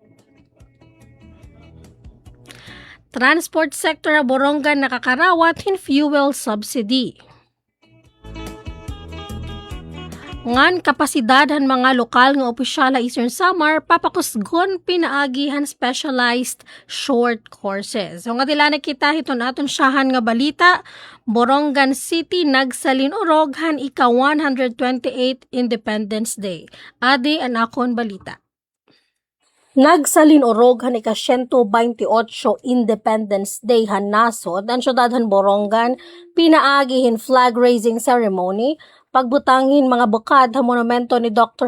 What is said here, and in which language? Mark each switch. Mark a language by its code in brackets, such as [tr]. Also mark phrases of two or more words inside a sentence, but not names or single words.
[en] Transport sector [war] na Borongan nakakarawat hin [en] fuel subsidy. [war] Ngan kapasidadhan mga lokal nga opisyal Eastern Samar papakusgon pinaagihan [en] specialized short courses. [war] So nga dila nakita hiton aton siyahan nga balita, Borongan City nagsalin orog han ika 128 Independence Day. Adi an akon balita. Nagsalin orog han ika 128 Independence Day han nasod ang syudadhan Borongan pinaagihin [en] flag raising ceremony [war] pagbutangin mga bukad ha monumento ni Dr.